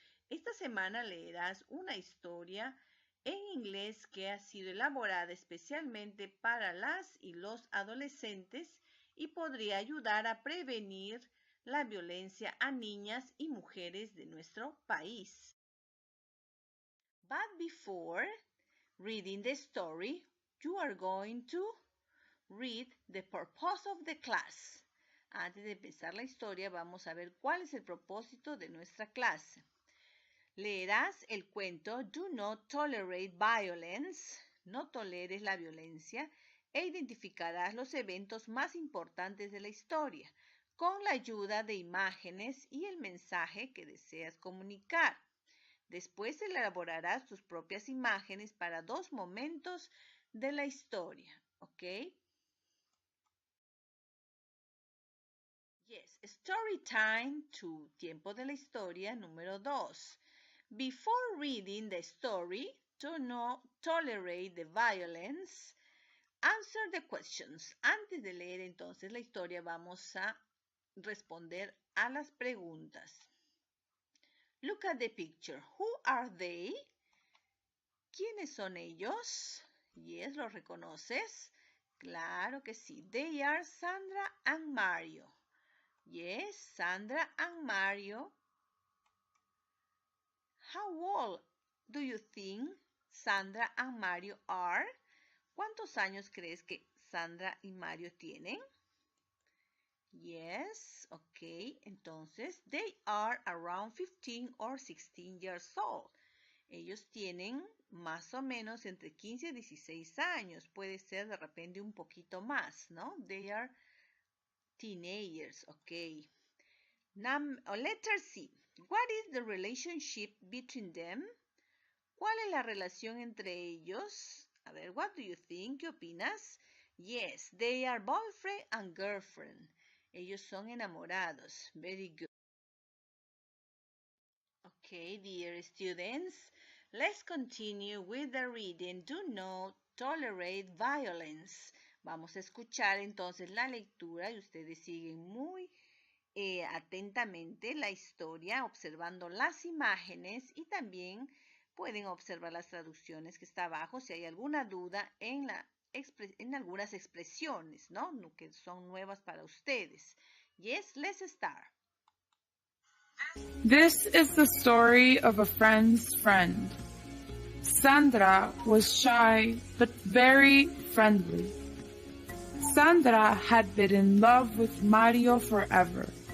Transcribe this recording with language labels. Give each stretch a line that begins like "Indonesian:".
Spanish: Esta semana leerás una historia en inglés que ha sido elaborada especialmente para las y los adolescentes y podría ayudar a prevenir la violencia a niñas y mujeres de nuestro país.
English: But before reading the story, you are going to read the purpose of the class.
Spanish: Antes de empezar la historia, vamos a ver cuál es el propósito de nuestra clase. Leerás el cuento Do Not Tolerate Violence, no toleres la violencia, e identificarás los eventos más importantes de la historia, con la ayuda de imágenes y el mensaje que deseas comunicar. Después elaborarás tus propias imágenes para dos momentos de la historia, ¿ok?
English: Yes, story time 2,
Spanish: tiempo de la historia número 2.
English: Before reading the story, do not tolerate the violence. Answer the questions.
Spanish: Antes de leer entonces la historia, vamos a responder a las preguntas.
English: Look at the picture. Who are they?
Spanish: ¿Quiénes son ellos? Yes, ¿los reconoces? Claro que sí.
English: They are Sandra and Mario. Yes, Sandra and Mario. How old do you think Sandra and Mario are?
Spanish: ¿Cuántos años crees que Sandra y Mario tienen?
English: Yes, ok. Entonces, they are around 15 or 16 years old.
Spanish: Ellos tienen más o menos entre 15 y 16 años. Puede ser de repente un poquito más, ¿no?
English: They are teenagers, ok. Letter C. What is the relationship between them?
Spanish: ¿Cuál es la relación entre ellos? A ver,
English: what do you think?
Spanish: ¿Qué opinas?
English: Yes, they are boyfriend and girlfriend.
Spanish: Ellos son enamorados.
English: Very good. Okay, dear students, let's continue with the reading. Do not tolerate violence.
Spanish: Vamos a escuchar entonces la lectura y ustedes siguen muy atentamente la historia, observando las imágenes y también pueden observar las traducciones que está abajo si hay alguna duda en algunas expresiones, ¿no? Que son nuevas para ustedes.
English: Yes, let's start. This is the story of a friend's friend. Sandra was shy but very friendly. Sandra had been in love with Mario forever.